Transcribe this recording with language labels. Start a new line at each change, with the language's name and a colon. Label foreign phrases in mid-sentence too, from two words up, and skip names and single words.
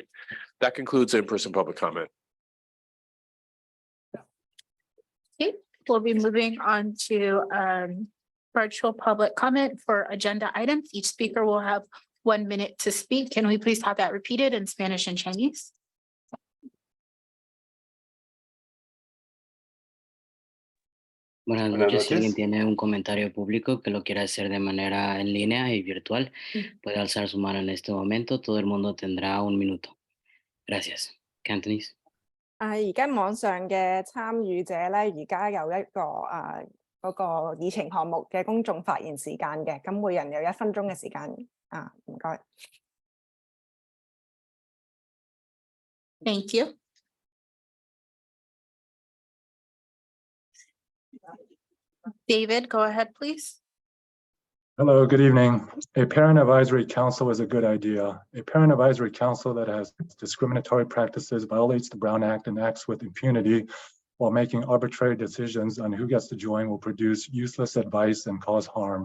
English: That concludes in-person public comment. we'll be moving on to virtual public comment for agenda items. Each speaker will have 1 minute to speak. Can we please have that repeated in Spanish and Chinese?
Spanish: Buenas Buenas noches. Si alguien noches. tiene un comentario público que lo quiera hacer de manera en línea y virtual, puede alzar su mano en este momento. Todo el mundo tendrá 1 minuto. Gracias.
English: Cantonese.
Cantonese: 而家網上嘅參與者咧，而家有一個嗰個議程項目嘅公眾發言時間嘅，咁每人有1分鐘嘅時間。唔該。
English: Thank you. David, go ahead, please. Hello, good evening. A parent advisory council is a good idea. A parent advisory council that has discriminatory practices, violates the Brown Act, and acts with impunity while making arbitrary decisions on who gets to join will produce useless advice and cause harm.